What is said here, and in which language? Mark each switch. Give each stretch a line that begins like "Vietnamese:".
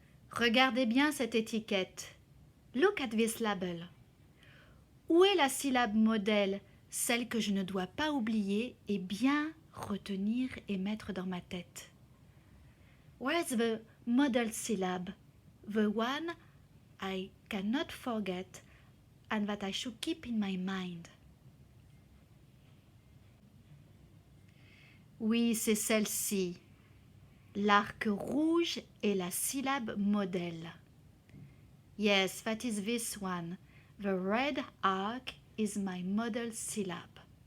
French: Regardez bien cette étiquette.
English: Look at this label.
French: Où est la syllabe modèle, celle que je ne dois pas oublier et bien retenir et mettre dans ma tête?
English: Where's the model syllab? The one I cannot forget and that I should keep in my mind.
French: Oui, c'est celle-ci. L'arc rouge est la syllabe modèle.
English: Yes, that is this one. The red arc is my model syllab.